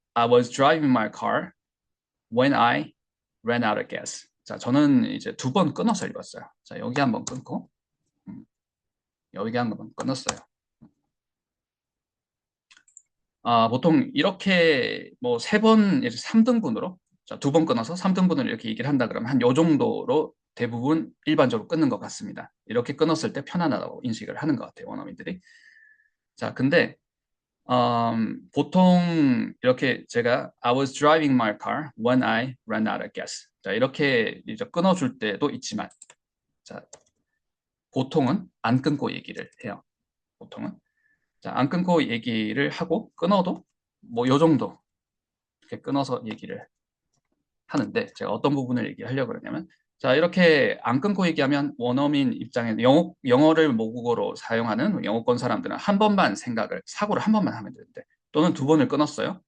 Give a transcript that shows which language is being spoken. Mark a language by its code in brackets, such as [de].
[en] I was driving my car when I ran out of gas. [ko] 자, 저는 이제 2번 끊어서 읽었어요. 자, 여기 한번 끊고, 여기 한번 끊었어요. 보통 이렇게 뭐 3번, 3등분으로, 자, 2번 끊어서 3등분으로 이렇게 얘기를 한다 그러면 한 요 정도로 대부분 일반적으로 끊는 것 같습니다. 이렇게 끊었을 때 편안하다고 인식을 하는 것 같아요, 원어민들이. 자, 근데 보통 이렇게 제가 [en] I was driving my car when I ran out of gas. [ko] 자, 이렇게 이제 끊어줄 때도 있지만, 자, 보통은 안 끊고 얘기를 해요. 보통은. 자, 안 끊고 얘기를 하고 끊어도 뭐 요 정도 이렇게 끊어서 얘기를 하는데, 제가 어떤 부분을 얘기하려고 그러냐면, 자, 이렇게 안 끊고 얘기하면 원어민 입장에 영어를 모국어로 사용하는 영어권 사람들은 한 번만 사고를 한 번만 하면 되는데, 또는 2번을 끊었어요.